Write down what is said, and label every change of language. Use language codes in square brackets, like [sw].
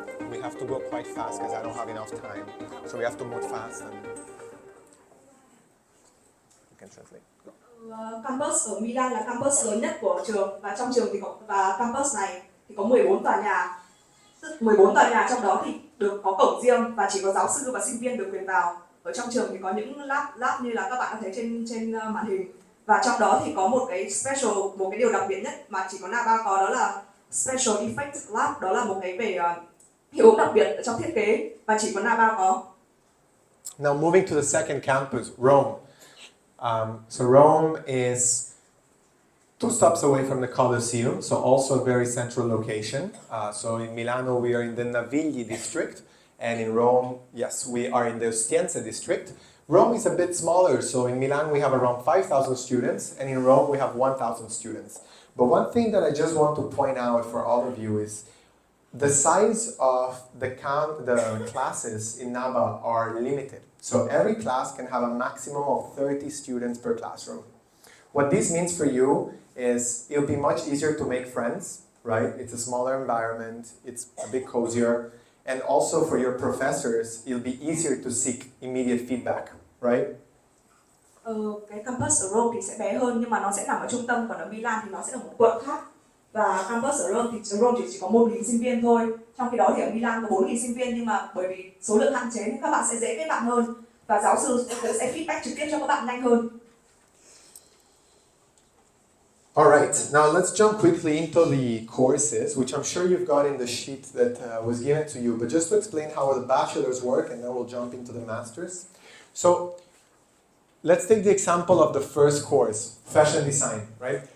[en] We have to go quite fast because I don't have enough time. So we have to move fast and you can translate. [vi] Campus ở Milan là campus lớn nhất của trường, và trong trường thì và campus này thì có 14 tòa nhà. 14 tòa nhà trong đó thì được có cổng riêng và chỉ có giáo sư và sinh viên được quyền vào. Ở trong trường thì có những lab như là các bạn có thấy trên màn hình, và trong đó thì có một cái special, một cái điều đặc biệt nhất mà chỉ có Naba có, đó là Special Effects Lab, đó là một cái về hiệu ứng đặc biệt ở trong thiết kế và chỉ có Naba có. [en] Now moving to the second campus, Rome. So Rome is 2 stops away from the Colosseum, so also a very central location. So in Milano we are in the Navigli district, and in Rome, yes, we are in the Ostiense district. Rome is a bit smaller, so in Milan we have around 5,000 students, and in Rome we have 1,000 students. But one thing that I just want to point out for all of you is the size of the classes in Naba are limited. So every class can have a maximum of 30 students per classroom. What this means for you is it'll be much easier to make friends, right? It's a smaller environment, it's a bit cozier, and also for your professors, it'll be easier to seek immediate feedback, right? [vi] Cái campus ở Rome thì sẽ bé hơn, nhưng mà nó sẽ nằm ở trung tâm, còn ở Milan thì nó sẽ là một quận khác. Và campus ở Rome thì chỉ có 1.000 sinh viên thôi. Trong khi đó thì ở Milan có 4.000 sinh viên, nhưng mà bởi vì số lượng hạn chế nên các bạn sẽ dễ kết bạn hơn và giáo sư sẽ feedback trực tiếp cho các bạn nhanh hơn. [en] Alright, now let's jump quickly into the courses, which I'm sure you've got in the sheet that was given to you, but just to explain how the bachelors work, and then we'll jump into the masters. So, let's take the example of the first course, fashion design, right?